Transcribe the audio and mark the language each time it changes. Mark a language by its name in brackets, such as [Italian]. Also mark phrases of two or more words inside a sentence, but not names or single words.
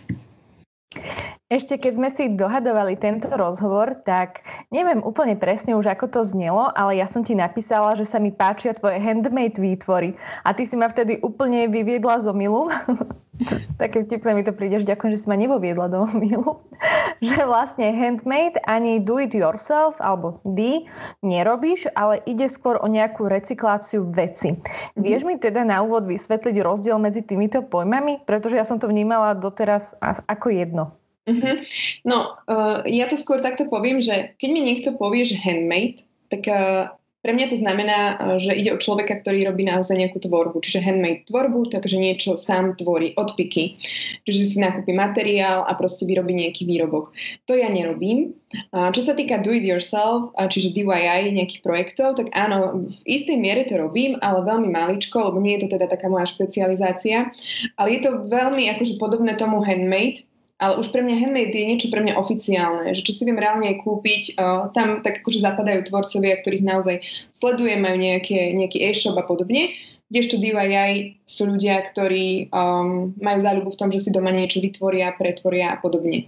[Slovak] Ešte keď sme si dohadovali tento rozhovor, tak neviem úplne presne už, ako to znelo, ale ja som ti napísala, že sa mi páčia tvoje handmade výtvory. A ty si ma vtedy úplne vyviedla z omylu. Také vtipné mi to príde, že ďakujem, že si ma nevoviedla do omylu. Že vlastne handmade ani [English] do it yourself, [Slovak] alebo nerobíš, ale ide skôr o nejakú recykláciu veci. Vieš mi teda na úvod vysvetliť rozdiel medzi týmito pojmami? Pretože ja som to vnímala doteraz ako jedno. No, ja to skôr takto poviem, že keď mi niekto povie, že handmade, tak pre mňa to znamená, že ide o človeka, ktorý robí naozaj nejakú tvorbu. Čiže handmade tvorbu, takže niečo sám tvorí od piky. Čiže si nakúpi materiál a proste vyrobí nejaký výrobok. To ja nerobím. Čo sa týka [English] do it yourself, [Slovak] čiže DIY nejakých projektov, tak áno, v istej miere to robím, ale veľmi maličko, lebo nie je to teda taká moja špecializácia. Ale je to veľmi akože podobné tomu handmade. Ale už pre mňa handmade je niečo pre mňa oficiálne, že čo si viem reálne kúpiť, tam tak akože zapadajú tvorcovia, ktorých naozaj sledujem, majú nejaký e-shop a podobne, kdežto DIY sú ľudia, ktorí majú záľubu v tom, že si doma niečo vytvoria, pretvoria a podobne.